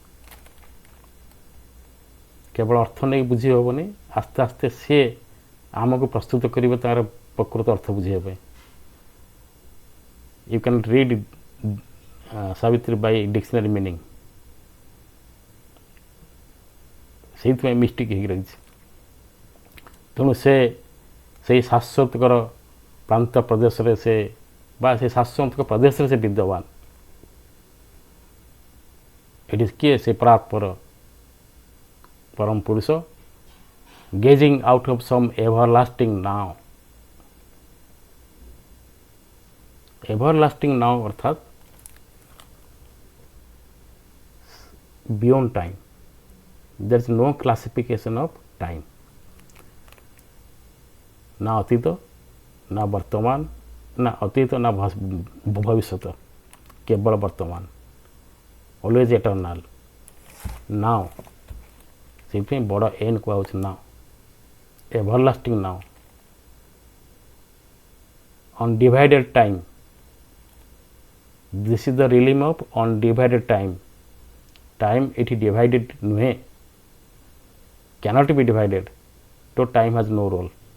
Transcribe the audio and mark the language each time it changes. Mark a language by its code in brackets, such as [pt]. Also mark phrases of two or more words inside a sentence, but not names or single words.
[or] କେବଳ ଅର୍ଥ ନେଇ ବୁଝି ହେବନି ଆସ୍ତେ ଆସ୍ତେ ସିଏ ଆମକୁ ପ୍ରସ୍ତୁତ କରିବେ ତାର ପ୍ରକୃତ ଅର୍ଥ ବୁଝିବା ପାଇଁ [en] you can read Savitri by dictionary meaning [or] ସେଇଥିପାଇଁ ମିଷ୍ଟିକ୍ ହେଇକି ରହିଛି ତେଣୁ ସେ ସେଇ ଶାଶ୍ୱତକର ପ୍ରାନ୍ତ ପ୍ରଦେଶରେ ସେ ବା ସେ ଶାଶ୍ୱତକ ପ୍ରଦେଶରେ ସେ ବିଦ୍ୟମାନ ଏଠି କିଏ ସେ ପରାତ୍ପର ପରମ ପୁରୁଷ [en] gazing out of some everlasting now everlasting now অর্থাৎ beyond time there is no classification of time [or] ନା ଅତୀତ ନା ବର୍ତ୍ତମାନ ନା ଅତୀତ ନା ଭବିଷ୍ୟତ କେବଳ ବର୍ତ୍ତମାନ [en] always eternal now [or] ସେଇଥିପାଇଁ ବଡ଼ ଏନ୍ କୁହାହେଉଛି ନାଓ [en] everlasting now undivided time this is the realm of undivided time [or] ଟାଇମ୍ ଏଠି ଡିଭାଇଡେଡ୍ ନୁହେଁ [en] cannot be divided ତ time has no role